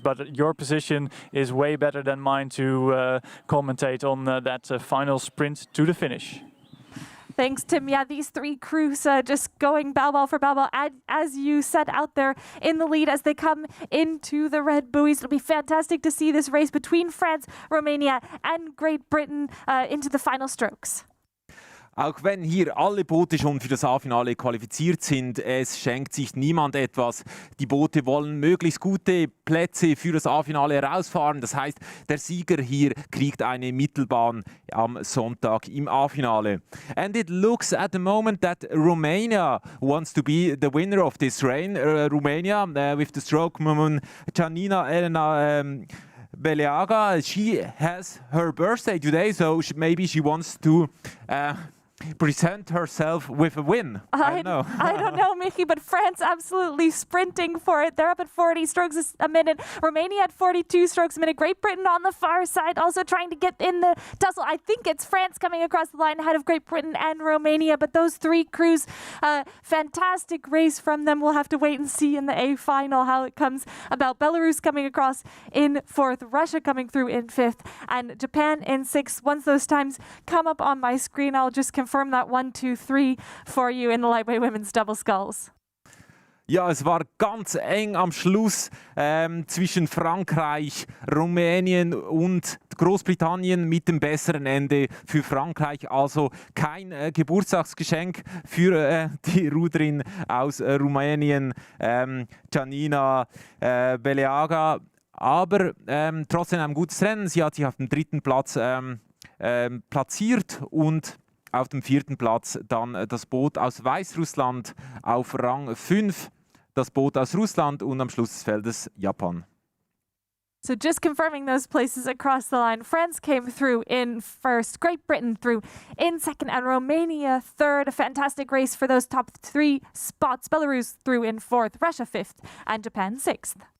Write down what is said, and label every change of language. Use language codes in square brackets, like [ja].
[en] But your position is way better than mine to commentate on that final sprint to the finish. Thanks, Tim. Yeah, these three crews just going bow ball for bow ball, as you said, out there in the lead as they come into the red buoys. It'll be fantastic to see this race between France, Romania and Great Britain into the final strokes. [de] Auch wenn hier alle Boote schon für das A-Finale qualifiziert sind, es schenkt sich niemand etwas. Die Boote wollen möglichst gute Plätze für das A-Finale herausfahren. Das heißt, der Sieger hier kriegt eine Mittelbahn am Sonntag im A-Finale. [en] And it looks at the moment that Romania wants to be the winner of this race. Romania with the stroke woman Janina Elena Beleaga. She has her birthday today, so maybe she wants to present herself with a win. I don't know. I don't know, Michi, but France absolutely sprinting for it. They're up at 40 strokes a minute. Romania at 42 strokes a minute. Great Britain on the far side also trying to get in the tussle. I think it's France coming across the line ahead of Great Britain and Romania, but those three crews, fantastic race from them. We'll have to wait and see in the A final how it comes about. Belarus coming across in fourth, Russia coming through in fifth, and Japan in sixth. Once those times come up on my screen, I'll just confirm that 1, 2, 3 for you in the lightweight women's double sculls. [de] Ja, es war ganz eng am Schluss zwischen Frankreich, Rumänien und Großbritannien mit dem besseren Ende für Frankreich. Also kein Geburtstagsgeschenk für die Ruderin aus Rumänien, Janina Beleaga. Aber trotzdem ein gutes Rennen. Sie hat sich auf dem dritten Platz platziert und auf dem vierten Platz dann das Boot aus Weißrussland auf Rang 5, das Boot aus Russland und am Schluss des Feldes Japan. [en] So just confirming those places across the line. France came through in first, Great Britain through in second, and Romania third. A fantastic race for those top three spots. Belarus through in fourth, Russia fifth, and Japan sixth.